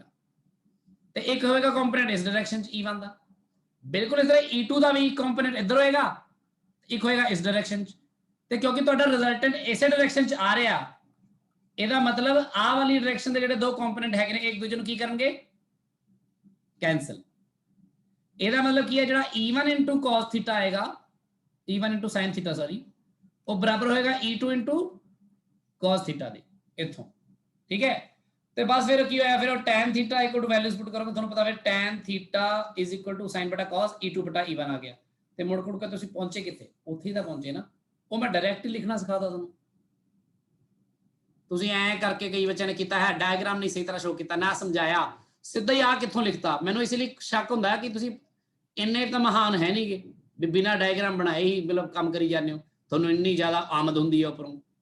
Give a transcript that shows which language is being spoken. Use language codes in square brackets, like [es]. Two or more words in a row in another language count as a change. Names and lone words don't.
[pa] ਤੇ ਇੱਕ ਹੋਏਗਾ ਕੰਪੋਨੈਂਟ ਇਸ ਡਾਇਰੈਕਸ਼ਨ 'ਚ E1 ਦਾ, ਬਿਲਕੁਲ ਇਸ ਤਰ੍ਹਾਂ E2 ਦਾ ਵੀ ਕੰਪੋਨੈਂਟ ਇੱਧਰ ਹੋਏਗਾ, ਇੱਕ ਹੋਏਗਾ ਇਸ ਡਾਇਰੈਕਸ਼ਨ 'ਚ। ਤੇ ਕਿਉਂਕਿ ਤੁਹਾਡਾ ਰਿਜ਼ਲਟੈਂਟ ਇਸੇ ਡਾਇਰੈਕਸ਼ਨ 'ਚ ਆ ਰਿਹਾ, ਇਹਦਾ ਮਤਲਬ ਆਹ ਵਾਲੀ ਡਾਇਰੈਕਸ਼ਨ ਦੇ ਜਿਹੜੇ ਦੋ ਕੰਪੋਨੈਂਟ ਹੈਗੇ ਨੇ ਇੱਕ ਦੂਜੇ ਨੂੰ ਕੀ ਕਰਨਗੇ, ਕੈਂਸਲ। ਇਹਦਾ ਮਤਲਬ ਕੀ ਹੈ, ਜਿਹੜਾ [en] E1 into cos theta [pa] ਆਏਗਾ, [en] E1 into sin theta [pa] ਸੌਰੀ, ਉਹ ਬਰਾਬਰ ਹੋਏਗਾ [en] E2 into cos theta [pa] ਦੇ ਇੱਥੋਂ, ਠੀਕ ਹੈ। ਤੇ ਬਸ ਫਿਰ ਕੀ ਹੋਇਆ, ਫਿਰ ਉਹ [en] tan theta equal to values put [pa] ਕਰੋਗੇ, ਤੁਹਾਨੂੰ ਪਤਾ ਫਿਰ [en] tan theta is equal to sin [pa] ਬਟਾ cos E2 ਬਟਾ E1 ਆ ਗਿਆ। ਤੇ ਮੁੜ ਕੁੜ ਕੇ ਤੁਸੀਂ ਪਹੁੰਚੇ ਕਿੱਥੇ, ਉੱਥੇ ਹੀ ਤਾਂ ਪਹੁੰਚੇ ਨਾ। ਉਹ ਮੈਂ ਡਾਇਰੈਕਟ ਹੀ ਲਿਖਣਾ ਸਿਖਾਤਾ ਤੁਹਾਨੂੰ, ਤੁਸੀਂ ਐਂ ਕਰਕੇ ਕਈ ਬੱਚਿਆਂ ਨੇ ਕੀਤਾ ਹੈ, ਡਾਇਗਰਾਮ ਨਹੀਂ ਸਹੀ ਤਰ੍ਹਾਂ ਸ਼ੋ ਕੀਤਾ ਨਾ, ਸਮਝਾਇਆ, ਸਿੱਧਾ ਹੀ ਆ ਕਿੱਥੋਂ ਲਿਖਤਾ। ਮੈਨੂੰ ਇਸ ਲਈ ਸ਼ੱਕ ਹੁੰਦਾ ਕਿ ਤੁਸੀਂ ਇੰਨੇ ਤਾਂ ਮਹਾਨ ਹੈ ਨਹੀਂਗੇ ਵੀ ਬਿਨਾਂ ਡਾਇਗਰਾਮ ਬਣਾਏ ਹੀ ਮਤਲਬ ਕੰਮ ਕਰੀ ਜਾਂਦੇ ਹੋ, ਤੁਹਾਨੂੰ ਇੰਨੀ ਜ਼ਿਆਦਾ ਆਮਦ ਹੁੰਦੀ ਹੈ ਉੱਪਰੋਂ।